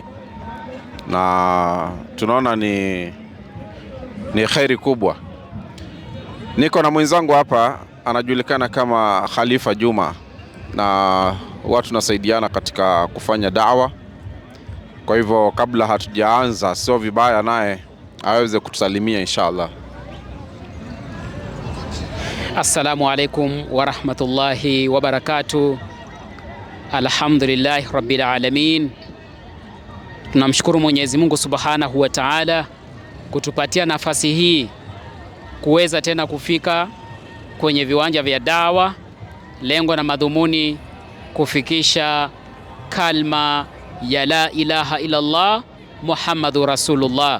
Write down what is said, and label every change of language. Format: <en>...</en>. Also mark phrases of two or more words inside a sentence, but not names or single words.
<sw>Na tunaona ni khairi kubwa. Niko na mwenzangu hapa anajulikana kama Khalifa Juma, na watu tunasaidiana katika kufanya dawa. Kwa hivyo kabla hatujaanza, sio vibaya naye aweze kutusalimia inshallah.</sw> <ar>السلام عليكم ورحمة الله وبركاته. الحمد لله رب العالمين.</ar> <sw>Tunamshukuru Mwenyezi Mungu</sw> <ar>سبحانه وتعالى</ar> <sw>kutupatia nafasi hii kuweza tena kufika kwenye viwanja vya dawa. Lengo na madhumuni kufikisha kalma ya</sw> <ar>لا إله إلا الله محمد رسول الله.</ar>